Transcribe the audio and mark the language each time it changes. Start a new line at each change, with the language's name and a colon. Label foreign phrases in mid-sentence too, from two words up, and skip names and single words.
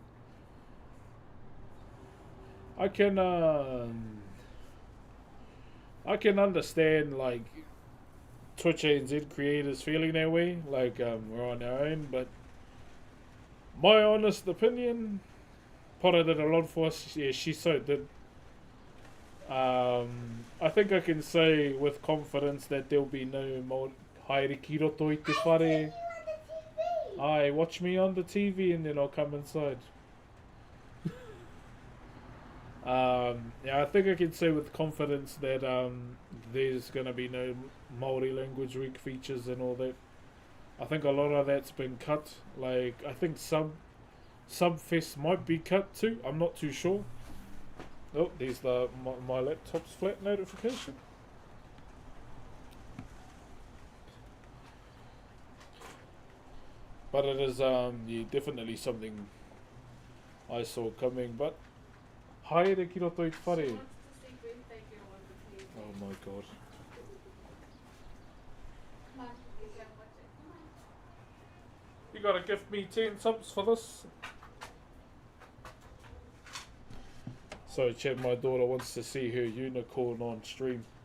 English: I can understand, like, Twitch ANZ creators feeling that way. Like, we're on our own, but my honest opinion, Potter did a lot for us. Yeah, she so did. I think I can say with confidence that there'll be no more
Māori: haere ki roto I te whare.
English: Aye, watch me on the TV and then I'll come inside. Yeah, I think I can say with confidence that there's gonna be no Maori language week features and all that. I think a lot of that's been cut. Like, I think Subfest might be cut too. I'm not too sure. Oh, there's my laptop's flat notification. But it is yeah, definitely something I saw coming. But
Māori: haere ki roto I te whare.
English: Oh my god. You gotta gift me 10 subs for this. So, chat, my daughter wants to see her unicorn on stream.